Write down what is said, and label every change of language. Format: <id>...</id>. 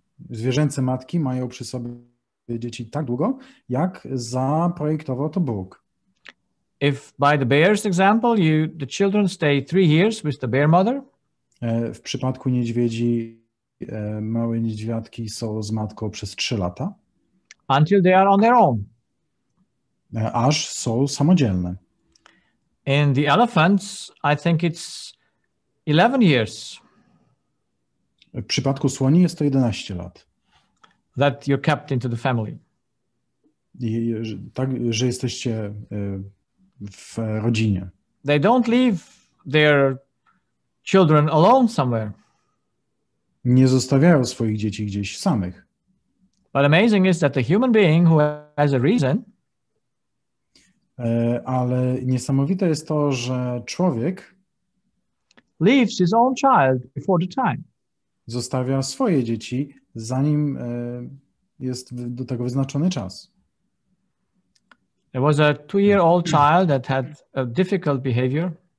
<pl>Zwierzęce matki mają przy sobie dzieci tak długo, jak zaprojektował to Bóg.</pl> <en>If by the bear's example, the children stay 3 years with the bear mother.</en> <pl>W przypadku niedźwiedzi, małe niedźwiadki są z matką przez 3 lata.</pl> <en>Until they are on their own.</en> <pl>Aż są samodzielne.</pl> <en>In the elephants, I think it's 11 years</en> <pl>W przypadku słoni jest to 11 lat.</pl> <en>that you're kept into the family.</en> <pl>Tak, że jesteście w rodzinie.</pl> <en>They don't leave their children alone somewhere.</en> <pl>Nie zostawiają swoich dzieci gdzieś samych.</pl> <en>But amazing is that the human being who has a reason</en> <pl>Ale niesamowite jest to, że człowiek</pl> <en>leaves his own child before the time.</en> <pl>zostawia swoje dzieci, zanim jest do tego wyznaczony czas.</pl> <en>There was a 2-year-old child that had a difficult behavior.</en>